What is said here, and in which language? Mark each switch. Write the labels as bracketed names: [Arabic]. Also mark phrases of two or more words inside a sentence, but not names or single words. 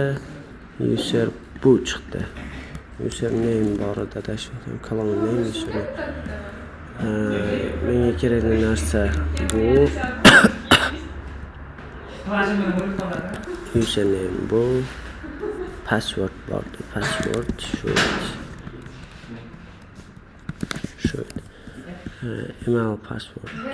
[Uzbek] User bu chiqdi. [English] User name [Uzbek] borida tashladim. [English] Column name user. [Uzbek] Menga kerakli narsa bu. Username bu. Password bordi. Password shu. [English] Email password.